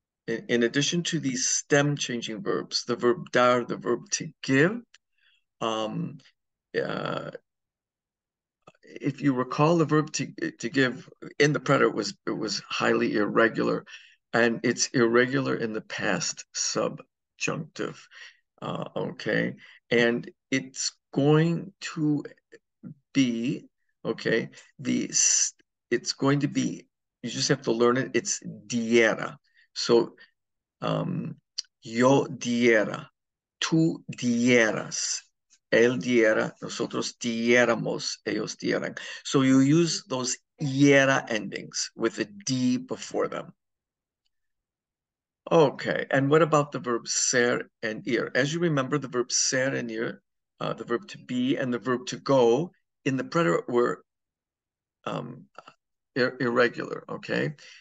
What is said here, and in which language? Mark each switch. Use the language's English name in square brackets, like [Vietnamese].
[English] In addition to these stem changing verbs, the verb dar, the verb to give, um, if you recall, the verb to give in the preterite was highly irregular, and it's irregular in the past subjunctive. Okay, and it's going to be okay. It's going to be. You just have to learn it. It's diera. [Spanish] So yo diera, tú dieras, él diera, nosotros diéramos, ellos dieran. [English] So you use those iera endings with a D before them. Okay, and what about the verbs ser and ir? As you remember, the verbs ser and ir, the verb to be and the verb to go in the preterite were irregular, okay?